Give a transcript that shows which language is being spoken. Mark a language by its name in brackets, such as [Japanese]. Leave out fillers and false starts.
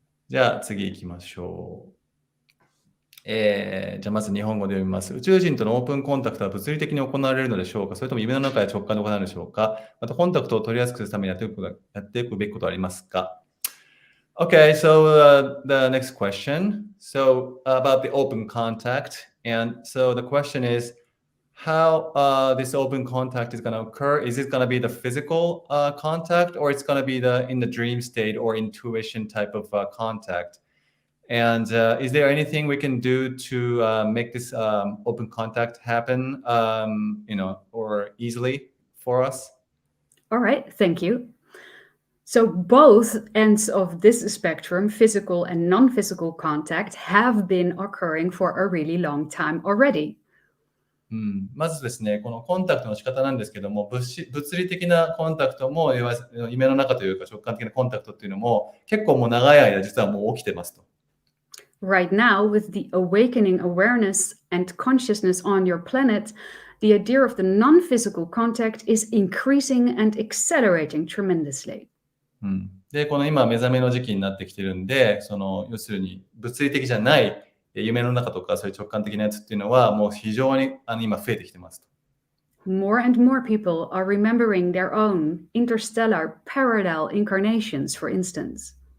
[Japanese] じゃあ次行きましょう。じゃあまず日本語で読みます。宇宙人とのオープンコンタクトは物理的に行われるのでしょうか、それとも夢の中や直感で行われるでしょうか、またコンタクトを取りやすくするためにやっていくべきことはありますか？ [English] Okay, so the next question. So about the open contact. And so the question is how this open contact is going to occur. Is it going to be the physical contact, or it's going to be in the dream state or intuition type of contact? And is there anything we can do to make this open contact happen, or easily for us? All right, thank you. So both ends of this spectrum, physical and non-physical contact, have been occurring for a really long time already. [Japanese] まずですね、このコンタクトの仕方なんですけども、物理的なコンタクトも、夢の中というか直感的なコンタクトっていうのも、結構もう長い間実はもう起きてますと。 [English] Right now, with the awakening awareness and consciousness on your planet, the idea of the non-physical contact is increasing and accelerating tremendously. [Japanese] で、この今目覚めの時期になってきてるんで、要するに物理的じゃない夢の中とかそういう直感的なやつっていうのはもう非常に今増えてきてますと。 [English] More and more people are remembering their own interstellar parallel incarnations, for instance.